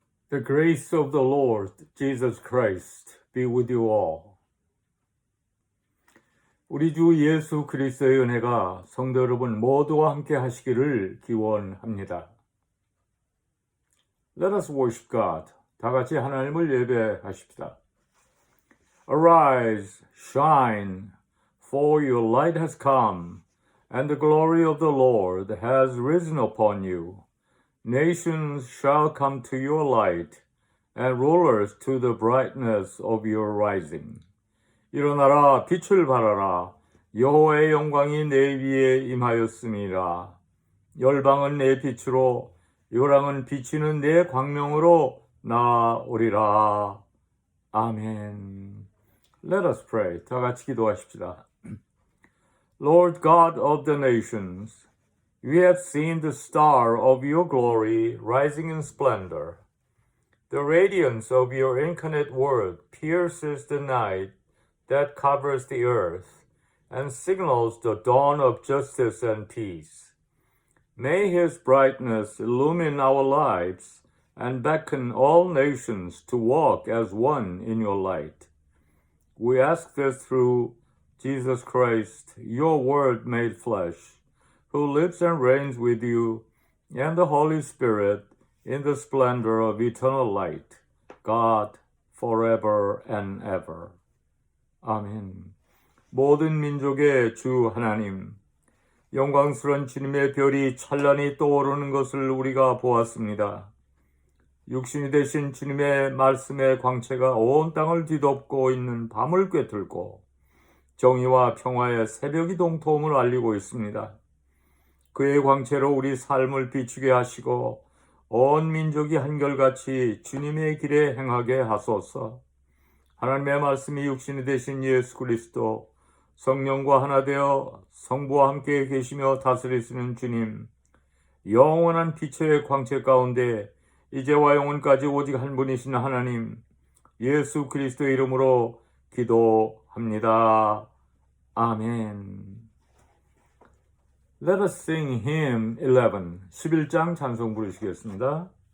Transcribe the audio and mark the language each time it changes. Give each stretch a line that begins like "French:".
English: The grace of the Lord Jesus Christ be with you all.
Korean: 우리 주 예수 그리스도의 은혜가 성도 여러분 모두와 함께 하시기를 기원합니다.
English: Let us worship God.
Korean: 다 같이 하나님을 예배하십시다.
English: Arise, shine, for your light has come, and the glory of the Lord has risen upon you. Nations shall come to your light, and rulers to the brightness of your rising.
Korean: 일어나라, 빛을 발하라. 여호와의 영광이 내 위에 임하였음이라. 열방은 내 빛으로, 요랑은 비치는 내 광명으로 나오리라. 아멘.
English: Let us pray.
Korean: 다 같이 기도하십시다.
English: Lord God of the nations, we have seen the star of your glory rising in splendor. The radiance of your incarnate word pierces the night that covers the earth and signals the dawn of justice and peace. May his brightness illumine our lives and beckon all nations to walk as one in your light. We ask this through Jesus Christ, your word made flesh, who lives and reigns with you and the Holy Spirit in the splendor of eternal light, God, forever and ever.
Korean: 아멘. 모든 민족의 주 하나님, 영광스러운 주님의 별이 찬란히 떠오르는 것을 우리가 보았습니다. 육신이 되신 주님의 말씀의 광채가 온 땅을 뒤덮고 있는 밤을 꿰뚫고 정의와 평화의 새벽이 동토음을 알리고 있습니다. 그의 광채로 우리 삶을 비추게 하시고 온 민족이 한결같이 주님의 길에 행하게 하소서. 하나님의 말씀이 육신이 되신 예수 그리스도, 성령과 하나 되어 성부와 함께 계시며 다스리시는 주님, 영원한 빛의 광채 가운데 이제와 영원까지 오직 한 분이신 하나님, 예수 그리스도의 이름으로 기도합니다. 아멘.
English: Let us sing hymn 11,
Korean: 11장 찬송 부르시겠습니다.